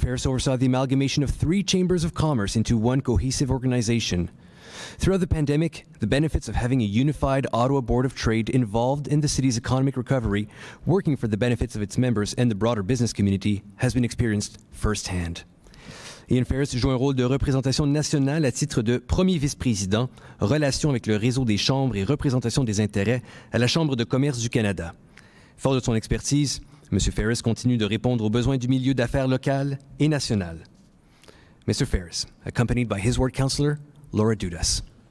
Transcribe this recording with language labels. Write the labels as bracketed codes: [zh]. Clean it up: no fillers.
[en] Ferris oversaw the amalgamation of 3 chambers of commerce into one cohesive organization. Throughout the pandemic, the benefits of having a unified Ottawa Board of Trade involved in the city's economic recovery, working for the benefits of its members and the broader business community, has been experienced firsthand. [fr] Ian Ferris joue un rôle de représentation nationale à titre de premier vice-président, relations avec le réseau des chambres et représentation des intérêts à la Chambre de commerce du Canada. Fort de son expertise, M. Ferris continue de répondre aux besoins du milieu d'affaires local et national. [en] Mr. Ferris, accompanied by his ward councillor, Laura Dudas.